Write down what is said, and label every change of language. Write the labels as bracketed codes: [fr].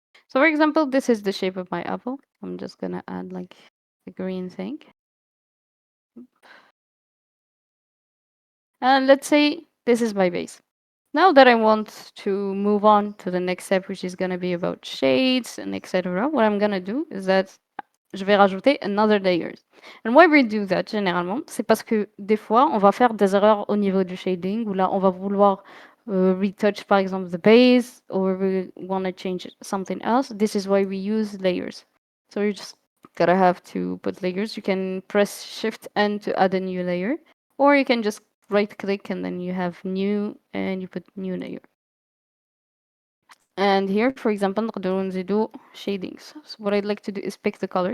[en] So for example, this is the shape of my apple. I'm just gonna add like the green thing. And let's say this is my base. Now that I want to move on to the next step, which is gonna be about shades and etc., what I'm gonna do is that [fr] je vais rajouter [en] another layers. And why we do that [fr] généralement, c'est parce que des fois, on va faire des erreurs au niveau du shading, où là, on va vouloir retouch, par exemple, [en] the base, or we want to change something else. This is why we use layers. So you just gotta have to put layers. You can press Shift N to add a new layer, or you can just right click and then you have new and you put new layer. And here, for example, [ar] نقدروا نزيدوا [en] shadings. So what I'd like to do is pick the color.